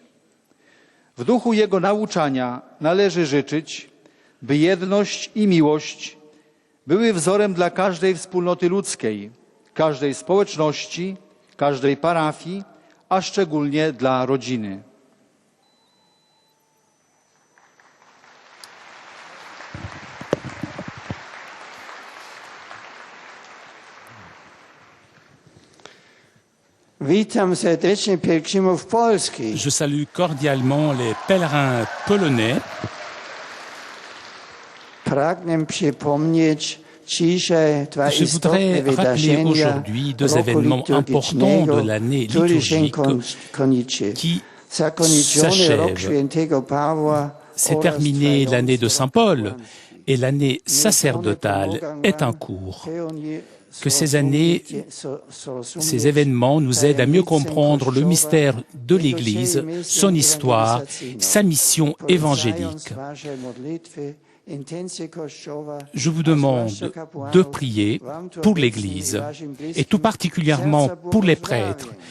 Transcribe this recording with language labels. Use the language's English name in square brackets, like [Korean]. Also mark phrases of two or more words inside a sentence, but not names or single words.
[Polish] W duchu jego nauczania należy życzyć, by jedność i miłość były wzorem dla każdej wspólnoty ludzkiej, każdej społeczności, każdej parafii, a szczególnie dla rodziny. Witam serdecznie pielgrzymów polskich. [French] Je salue cordialement les pèlerins polonais. [Polish] Pragnę przypomnieć dzisiaj dwa [French] Je [Polish] istotne [French] voudrais rappeler [Polish] wydarzenia [French] aujourd'hui deux [Polish] roku [French] événements importants [Polish] liturgicznego, [French] de l'année [Polish] który się [French] liturgique [Polish] kończy. [French] qui [Polish] Zakończony rok [French] s'achève. [Polish] świętego Pawła [French] C'est [Polish] oraz [French] terminé l'année de Saint Paul et l'année [Polish] Nie [French] sacerdotale [Polish] pomogą [French] est en [Polish] wam [French] cours. [Polish] pełni [French] Que ces années, ces événements nous aident à mieux comprendre le mystère de l'Église, son histoire, sa mission évangélique. Je vous demande de prier pour l'Église et tout particulièrement pour les prêtres.